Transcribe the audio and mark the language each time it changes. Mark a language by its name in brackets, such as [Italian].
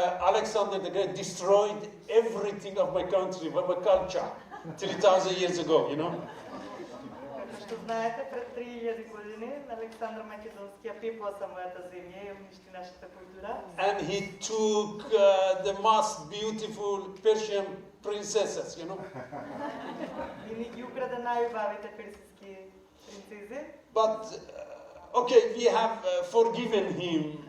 [English] Alexander the Great destroyed everything of my country, of my culture, 3,000 years ago, you know. [Macedonian] Како што знаете, пред 3000 години Александар Македонски ја пипува са мојата земја и уништи нашата култура. [English] And he took the most beautiful Persian princesses, you know. [Macedonian] И ни ги украде најубавите персиски принцези. [English] But, okay, we have forgiven him.